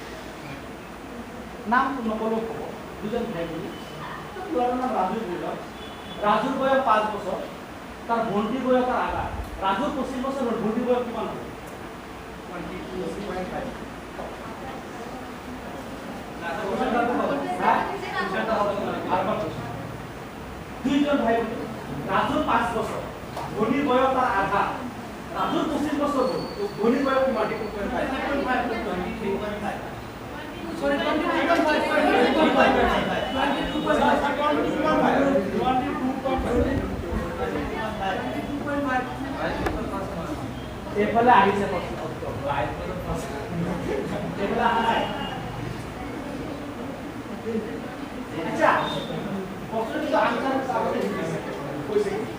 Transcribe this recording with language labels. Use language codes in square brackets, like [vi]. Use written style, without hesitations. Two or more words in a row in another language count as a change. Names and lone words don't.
[as] নাম নকলেও হব দুজন ভাই বোন তোর নাম রাজু বলল রাজুর বয়স 5 বছর তার ভন্টির বয়স তার আগা রাজুর 25 বছর আর ভন্টির বয়স কিমান হবে 22.5 দুইজন ভাই বোন রাজুর 5 বছর ভন্টির বয়স তার আগা রাজুর 25 বছর ভন্টির বয়স কিমান 23.5 Sorry, 22.5. এফালে আহিছে প্ৰশ্ন এফালে আহাই আচ্ছা প্ৰশ্নটো আনসাৰ কৈছে